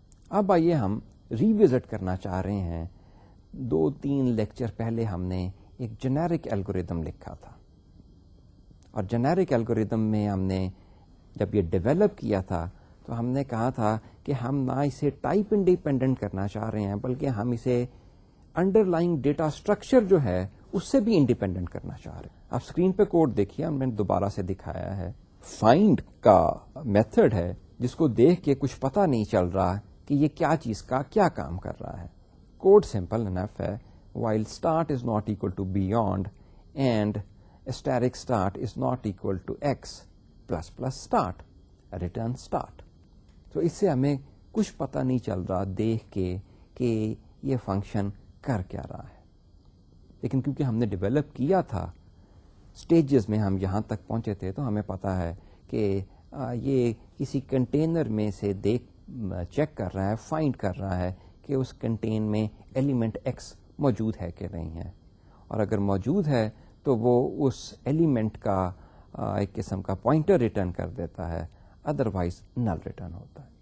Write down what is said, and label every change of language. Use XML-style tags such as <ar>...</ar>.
<ur>اب آئیے ہم ریوزٹ کرنا چاہ رہے ہیں. 2-3 لیکچر پہلے ہم نے ایک جنیرک الگوریدم لکھا تھا، اور جنیرک الگوریدم میں ہم نے جب یہ ڈیولپ کیا تھا تو ہم نے کہا تھا کہ ہم نہ اسے ٹائپ انڈیپینڈنٹ کرنا چاہ رہے ہیں، بلکہ ہم اسے انڈر لائنگ ڈیٹا اسٹرکچر جو ہے اس سے بھی انڈیپینڈنٹ کرنا چاہ رہے ہیں. آپ اسکرین پہ کوڈ دیکھیے، ہم نے دوبارہ سے دکھایا ہے. فائنڈ کا میتھڈ ہے جس کو دیکھ کے کچھ پتا نہیں چل رہا کہ یہ کیا چیز کا کیا کام کر رہا ہے. کوڈ سمپل انف ہے.</ur> <en>while start is not equal to beyond and asterisk start is not equal to x plus plus start, return start.</en> <ur>تو اس سے ہمیں کچھ پتہ نہیں چل رہا دیکھ کے کہ یہ فنکشن کر کیا رہا ہے. لیکن کیونکہ ہم نے ڈیولپ کیا تھا، سٹیجز میں ہم یہاں تک پہنچے تھے، تو ہمیں پتہ ہے کہ یہ کسی کنٹینر میں سے چیک کر رہا ہے، فائنڈ کر رہا ہے کہ اس کنٹین میں ایلیمنٹ ایکس موجود ہے کہ نہیں ہے، اور اگر موجود ہے تو وہ اس ایلیمنٹ کا ایک قسم کا پوائنٹر ریٹرن کر دیتا ہے، ادروائز نل ریٹرن ہوتا ہے.</ur>